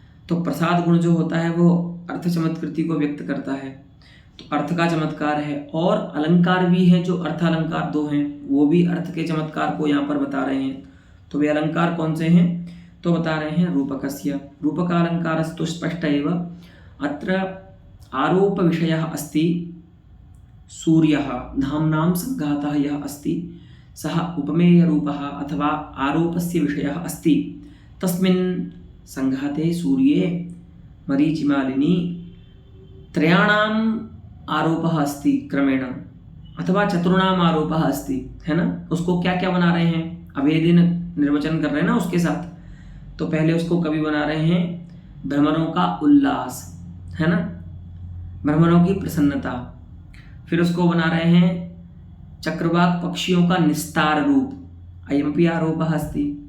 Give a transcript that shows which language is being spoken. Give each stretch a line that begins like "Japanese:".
Hindi: तो प्रसाद गुण जो होता है वो अर्थ चमत्कृति को व्यक्त करता है, तो अर्थ का चमत्कार है। और अलंकार भी है, जो अर्थालंकार दो हैं, वो भी अर्थ के चमत्कार को यहाँ पर बता रहे हैं। तो वे अलंकार कौन से हैं, तो बता रहे हैं रूपकस्य।
Sanskrit: रूपकालंकारस्तु स्पष्ट एव। अत्र आरोप विषयः अस्ति सूर्यः, धाम्नां संघातः यः अस्ति सः उपमेयरूपः अथवा आरोपस्य विषयः अस्ति। तस्मिन् संघाते सूर्ये मरीचिमालिनी त्रयाणाम् आरोपः अस्ति क्रमेण, अथवा चतुर्णाम आरोपः अस्ति,
Hindi: है ना। उसको क्या क्या बना रहे हैं, अभेदेन निर्वचन कर रहे हैं ना उसके साथ। तो पहले उसको कवि बना रहे हैं भ्रमरों का उल्लास, है ना, भ्रमरों की प्रसन्नता। फिर उसको बना रहे हैं चक्रवाक पक्षियों का निस्तार रूप,
Sanskrit: अयमपि आरोपः अस्ति।